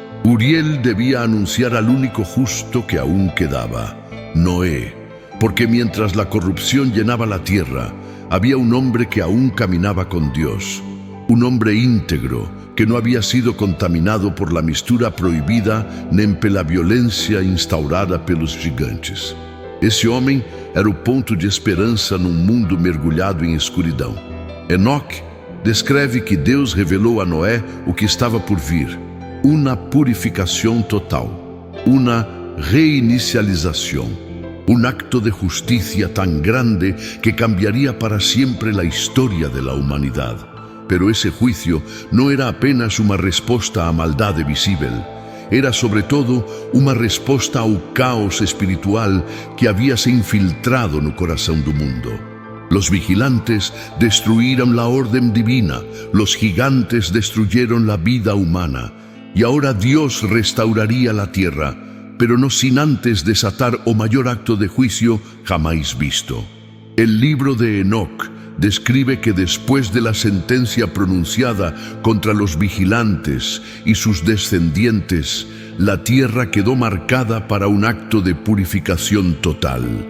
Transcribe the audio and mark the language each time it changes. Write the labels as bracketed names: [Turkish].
[Spanish] Uriel debía anunciar al único justo que aún quedaba, Noé, porque mientras la corrupción llenaba la tierra, había un hombre que aún caminaba con Dios, un hombre íntegro que no había sido contaminado por la [Portuguese] mistura proibida nem pela violência instaurada pelos gigantes. Esse homem era o ponto de esperança num mundo mergulhado em escuridão. Enoc descreve que Deus revelou a Noé o que estava por vir, uma purificação total, uma reinicialização. [Spanish] Un acto de justicia tan grande que cambiaría para siempre la historia de la humanidad. Pero ese juicio no era apenas una respuesta a maldad visible. [Portuguese] era sobre todo uma resposta ao caos espiritual que havia se infiltrado no coração do mundo. [Spanish] Los vigilantes destruyeron la orden divina, los gigantes destruyeron la vida humana, y ahora Dios restauraría la tierra, pero no sin antes desatar o mayor acto de juicio jamás visto. El libro de Enoc describe que después de la sentencia pronunciada contra los vigilantes y sus descendientes, la tierra quedó marcada para un acto de purificación total.